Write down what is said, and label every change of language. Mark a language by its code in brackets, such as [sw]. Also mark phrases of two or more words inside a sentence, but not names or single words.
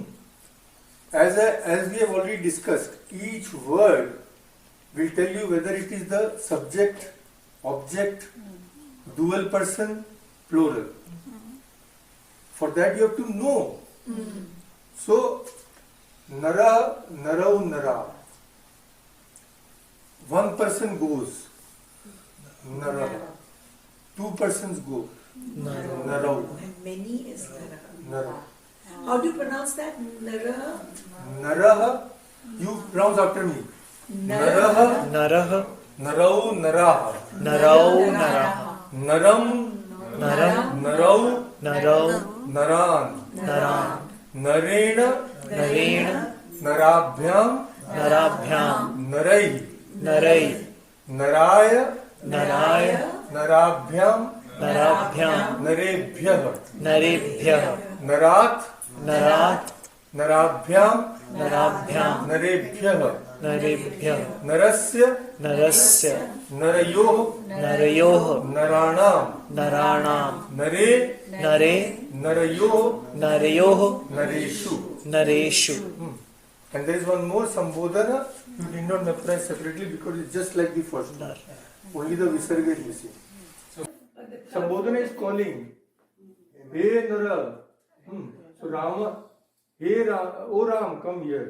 [en] As we have already discussed, each word will tell you whether it is the subject, object, dual person, plural. For that you have to know. So, [sa] नर, नरौ, नर. [en] One person goes, nara. Two persons go, narau. And many is Nara. [sa] Nara. [en] How do you pronounce that? [sa] Nara? [en] Naraha, you pronounce after me. [sa] Naraha, Naraha, नरौ, नराः. नरौ, नराः, Naram, naram, narau, narau, naran. naram, Narena, narena, narabhyam, narabhyam, narai. narai, Naraya, naraya, narabhyam, narabhyam, narebhyah. narebhyah, Narat, narat, नराभ्याम नराभ्याम नरेभ्यः नरेभ्यः नरस्य नरस्य नरयोः नरयोः नराणां नराणां नरे नरे नरयोः नरयोः नरेषु. नरेषु. [en] And there is one more Sambodhana you need not memorize separately because it's just like the first one. Only the Visarga is missing. So Sambodhana is calling. Hey Nara. So Rama. Hey Ram, oh Ram, come here.